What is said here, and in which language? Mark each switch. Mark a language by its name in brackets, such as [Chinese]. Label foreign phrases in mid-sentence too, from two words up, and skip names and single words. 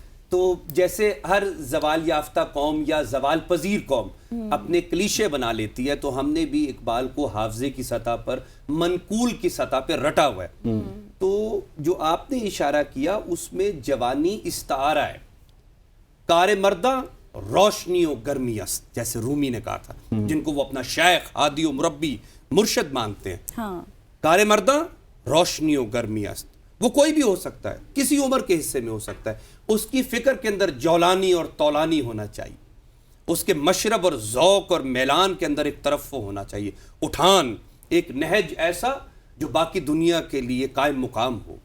[Urdu] تو جیسے ہر زوال یافتہ قوم یا زوال پذیر قوم اپنے کلیشے بنا لیتی ہے، تو ہم نے بھی اقبال کو حافظے کی سطح پر، منقول کی سطح پہ رٹا ہوا ہے. تو جو آپ نے اشارہ کیا اس میں جوانی استعارہ ہے. [Persian] کار مرداں روشنی و گرمی است، [Urdu] جیسے رومی نے کہا تھا، جن کو وہ اپنا شیخ، ہادی و مربی، مرشد مانتے ہیں. [Persian] کار مرداں روشنی و گرمی است، [Urdu] وہ کوئی بھی ہو سکتا ہے، کسی عمر کے حصے میں ہو سکتا ہے. اس کی فکر کے اندر جولانی اور طولانی ہونا چاہیے، اس کے مشرب اور ذوق اور میلان کے اندر ایک ترفع ہونا چاہیے، اٹھان، ایک نہج ایسا جو باقی دنیا کے لیے قائم مقام ہو.